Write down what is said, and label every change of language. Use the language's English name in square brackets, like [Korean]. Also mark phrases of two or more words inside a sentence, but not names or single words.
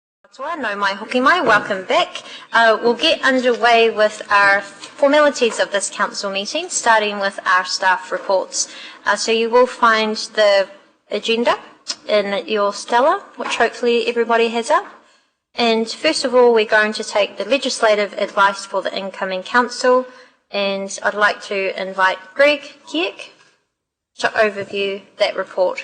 [Māori] No mai hoki mai, [English] welcome back. We'll get underway with our formalities of this council meeting, starting with our staff reports. So you will find the agenda in your stella, which hopefully everybody has up. And first of all, we're going to take the legislative advice for the incoming council, and I'd like to invite Greg Kieck to overview that report.